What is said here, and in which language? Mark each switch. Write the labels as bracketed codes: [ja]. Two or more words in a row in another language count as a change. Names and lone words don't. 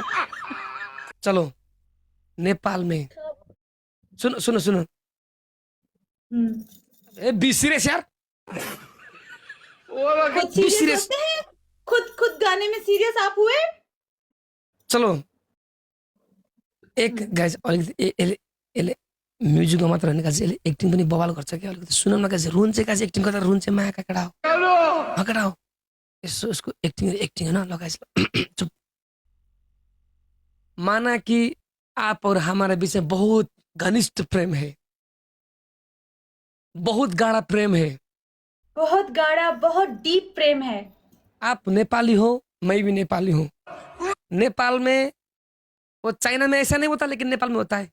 [hi] चलो, नेपाल में, सुनो सुनो सुनो, हम्म। [en] be serious यार, [hi] खुद [en] बी सीरियस सीरियस। [hi] होते हैं? खुद गाने में सीरियस आप हुए? [ne] चलो, एक गाइज म्युजिकमा मात्र होइन गाइज, यसले एक्टिङ पनि बवाल गर्छ क्या। अलिकति सुनौँ न गाइज, रुन चाहिँ गाइज एक्टिङ गर्दा रुन चाहिँ माया काकडा हो, हकडा हो। यसो उसको एक्टिङ एक्टिङ होइन ल गाइज। चुप। [hi] माना कि आप और हमारे बीच में बहुत घनिष्ठ प्रेम है, बहुत गाढ़ा प्रेम है। बहुत गाढ़ा, बहुत डीप प्रेम है। आप नेपाली हो, मैं भी नेपाली हूँ। नेपाल में, वो चाइना में ऐसा नहीं होता, लेकिन नेपाल में होता है।